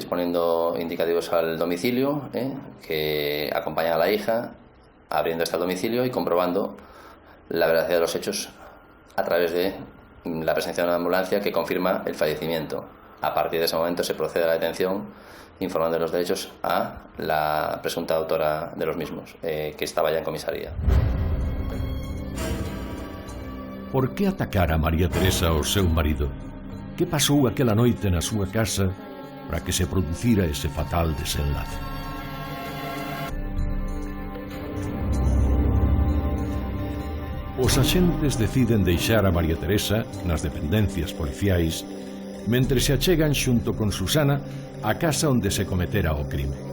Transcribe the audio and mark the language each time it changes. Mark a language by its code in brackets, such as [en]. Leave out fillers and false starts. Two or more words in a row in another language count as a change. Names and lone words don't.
[es] Disponiendo indicativos al domicilio que acompañan a la hija, abriendo este domicilio y comprobando la veracidad de los hechos a través de la presencia de una ambulancia que confirma el fallecimiento. A partir de ese momento se procede a la detención, informando de los derechos a la presunta autora de los mismos, que estaba ya en comisaría. [gl] Por que atacar a María Teresa ao seu marido? Que pasou aquela noite na súa casa para que se producira ese fatal desenlace. Os axentes deciden deixar a María Teresa nas dependencias policiais mentre se achegan xunto con Susana á casa onde se cometera o crime.